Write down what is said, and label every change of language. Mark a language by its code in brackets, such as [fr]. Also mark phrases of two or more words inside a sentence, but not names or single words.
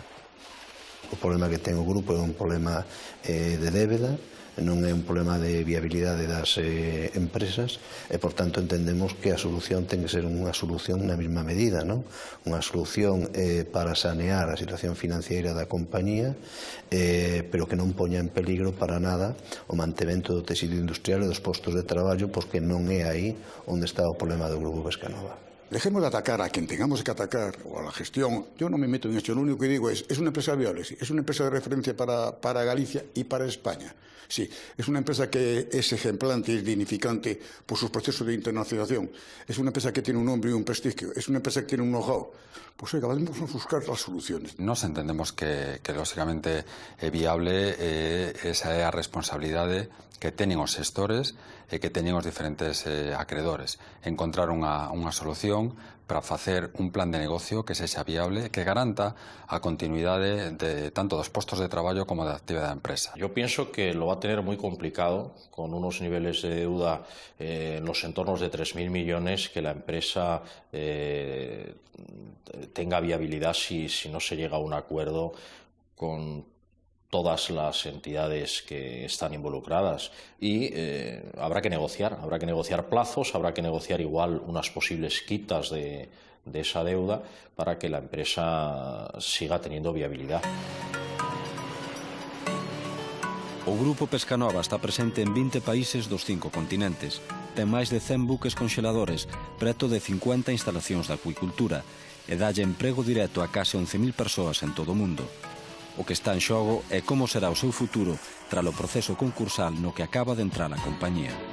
[gl] O problema que ten o grupo é un problema de débeda, non é un problema de viabilidade das empresas e, por tanto, entendemos que a solución ten que ser unha solución na mesma medida, non? Unha solución para sanear a situación financiera da compañía, pero que non poña en peligro para nada o mantemento do tecido industrial e dos postos de traballo, porque non é aí onde está o problema do Grupo Pescanova. [es] Dejemos de atacar a quien tengamos que atacar, o a la gestión. Yo no me meto en esto, lo único que digo es una empresa viable, sí, es una empresa de referencia para Galicia y para España. Sí, es una empresa que es ejemplante, es dignificante por sus procesos de internacionalización. Es una empresa que tiene un nombre y un prestigio. Es una empresa que tiene un know-how. Pues oiga, vamos a buscar las soluciones. [gl] Nos entendemos que lógicamente viable esa é a responsabilidade que teñen os xestores e que teñen os diferentes acreedores. Encontrar unha solución para facer un plan de negocio que sexa viable, que garanta a continuidade de tanto dos postos de traballo como da actividade da empresa. [es] Yo pienso que lo va a tener muy complicado con unos niveles de deuda en los entornos de 3.000 millones que la empresa tenga viabilidad si no se llega a un acuerdo con todas las entidades que están involucradas y habrá que negociar plazos, habrá que negociar igual unas posibles quitas de esa deuda para que la empresa siga teniendo viabilidad. [gl] O Grupo Pescanova está presente en 20 países dos 5 continentes. Ten máis de 100 buques conxeladores, preto de 50 instalacións de acuicultura e dalle emprego directo a case 11.000 persoas en todo o mundo. O que está en xogo é como será o seu futuro tras o proceso concursal no que acaba de entrar a compañía.